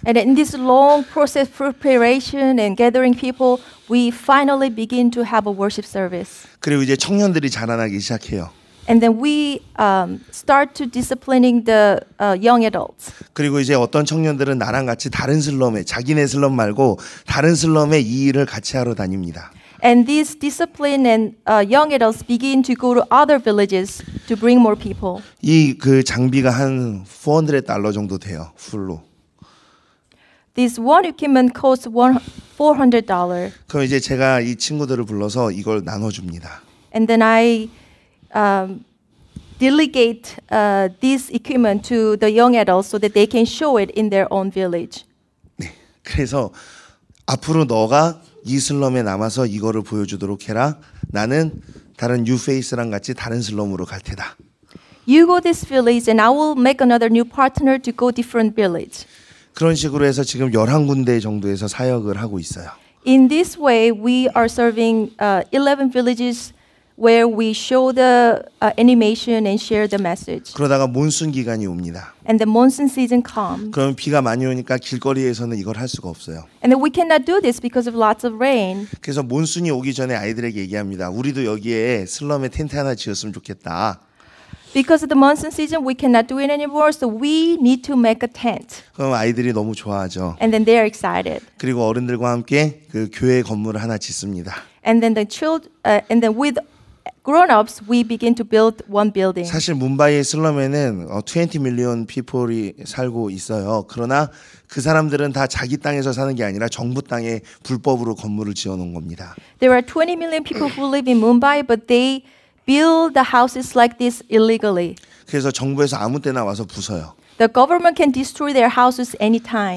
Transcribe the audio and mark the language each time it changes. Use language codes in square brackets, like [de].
[en] And in this long process preparation and gathering people, we finally begin to have a worship service. [ko] 그리고 이제 청년들이 자라나기 시작해요. [en] And then we start to disciplining the young adults. [ko] 그리고 이제 어떤 청년들은 나랑 같이 다른 슬럼에 자기네 슬럼 말고 다른 슬럼에 이 일을 같이 하러 다닙니다. [en] And these discipline and young adults begin to go to other villages to bring more people. [ko] 이 그 장비가 한 $400 정도 돼요. 풀로. [en] This one equipment costs $400. [ko] 그럼 이제 제가 이 친구들을 불러서 이걸 나눠줍니다. [en] And then I delegate this equipment to the young adults so that they can show it in their own village. [ko] 네. 그래서 앞으로 너가 이 슬럼에 남아서 이거를 보여주도록 해라. 나는 다른 뉴페이스랑 같이 다른 슬럼으로 갈 테다. [en] You go this village and I will make another new partner to go different village. [ko] 그런 식으로 해서 지금 11군데 정도에서 사역을 하고 있어요. [en] In this way, we are serving 11 villages where we show the animation and share the message. [ko] 그러다가 몬순 기간이 옵니다. [en] And the monsoon season comes. [ko] 그럼 비가 많이 오니까 길거리에서는 이걸 할 수가 없어요. [en] And then we cannot do this because of lots of rain. [ko] 그래서 몬순이 오기 전에 아이들에게 얘기합니다. 우리도 여기에 슬럼에 텐트 하나 지었으면 좋겠다. [en] Because of the monsoon season, we cannot do it anymore, so we need to make a tent. [ko] 그럼 아이들이 너무 좋아하죠. [en] And then they are excited. [ko] 그리고 어른들과 함께 그 교회 건물을 하나 짓습니다. [en] And then and then with grown-ups, we begin to build one building. [ko] 사실 뭄바이의 슬럼에는 [en] 20 million people [ko] 이 살고 있어요. 그러나 그 사람들은 다 자기 땅에서 사는 게 아니라 정부 땅에 불법으로 건물을 지어놓은 겁니다. [en] There are 20 million people who live in Mumbai, but they build the houses like this illegally. [ko] 그래서 정부에서 아무 때나 와서 부숴요. [en] The government can destroy their houses anytime.